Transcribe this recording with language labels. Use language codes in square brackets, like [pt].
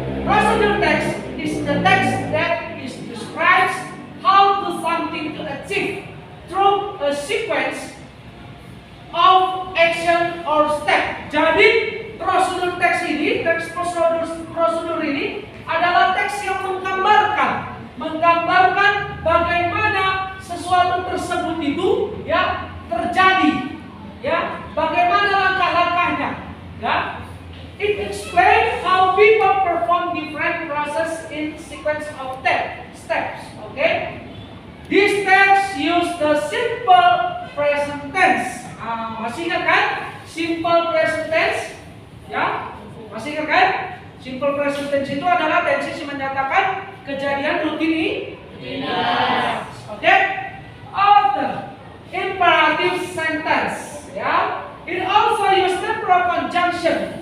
[en] Procedure text is the text that describes how to something to achieve through a sequence of action or step. [id] Jadi prosedur teks ini, teks prosedur ini adalah teks yang menggambarkan bagaimana sesuatu tersebut itu, ya, terjadi, ya, bagaimana langkah [en] Ya, it explains how people perform different process in sequence of steps. Okay, these steps use the simple present tense. [id] Masih ingat kan? Simple present tense, ya? Masih ingat kan? Simple present tense itu adalah tense yang menyatakan kejadian rutinitas. [en] Oke? After imperative sentence, ya. It also use temporal conjunction.